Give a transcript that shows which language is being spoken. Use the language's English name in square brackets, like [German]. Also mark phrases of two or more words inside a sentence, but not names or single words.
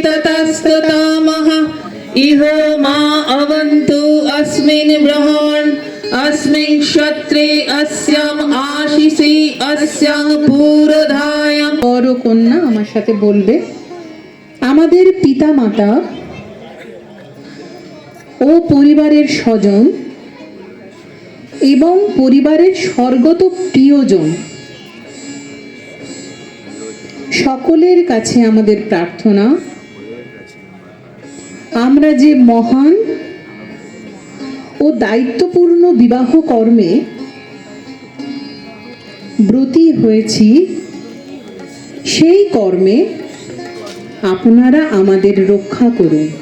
[Sanskrit] ततस्ततामह इहो मा अवन्तु अस्मिन् ब्रह्मन् अस्मिन् क्षत्रे अस्याम् आशिषि अस्याम् पूर्वधायाम्। [Bangla] বড় কন্যা আমার সাথে বলবে, আমাদের পিতা মাতা ও পরিবারের স্বজন এবং পরিবারের স্বর্গত প্রিয়জন সকলের কাছে আমাদের প্রার্থনা, আমরা যে মহান ও দায়িত্বপূর্ণ বিবাহ কর্মে ব্রতী হয়েছি সেই কর্মে আপনারা আমাদের রক্ষা করুন।